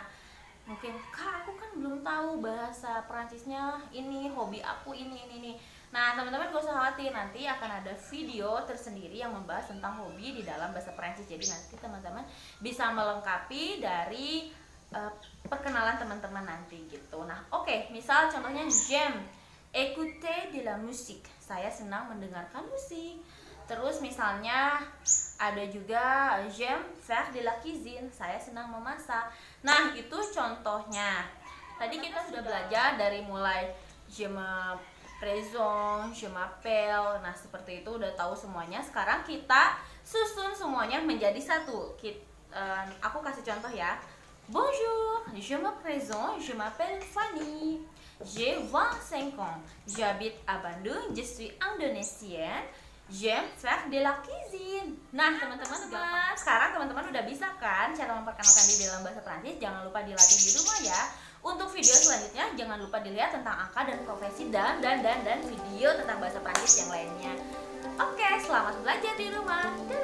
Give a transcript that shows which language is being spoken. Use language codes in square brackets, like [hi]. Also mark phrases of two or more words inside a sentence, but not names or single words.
[id] Mungkin, Kak, aku kan belum tahu bahasa Perancisnya ini, hobi aku ini. Nah, teman-teman gak usah khawatir, nanti akan ada video tersendiri yang membahas tentang hobi di dalam bahasa Perancis. Jadi nanti teman-teman bisa melengkapi dari perkenalan teman-teman nanti gitu. Nah, oke, misal contohnya [fr] j'aime écouter de la musique. [id] Saya senang mendengarkan musik. Terus misalnya ada juga [fr] j'aime faire de la cuisine. [id] Saya senang memasak. Nah, itu contohnya. Tadi kita sudah belajar dari mulai [fr] je m'appelle, je m'appelle. [id] Nah, seperti itu udah tahu semuanya. Sekarang kita susun semuanya menjadi satu. Aku kasih contoh ya. [fr] Bonjour, je m'appelle Fanny. J'ai 25 ans. J'habite à Bandung. Je suis indonésienne. J'aime faire de la cuisine. [id] Nah, teman-teman, sekarang teman-teman udah bisa kan cara memperkenalkan diri dalam bahasa Prancis. Jangan lupa dilatih di rumah ya. Untuk video selanjutnya jangan lupa dilihat tentang angka dan profesi dan video tentang bahasa Prancis yang lainnya. Oke, selamat belajar di rumah.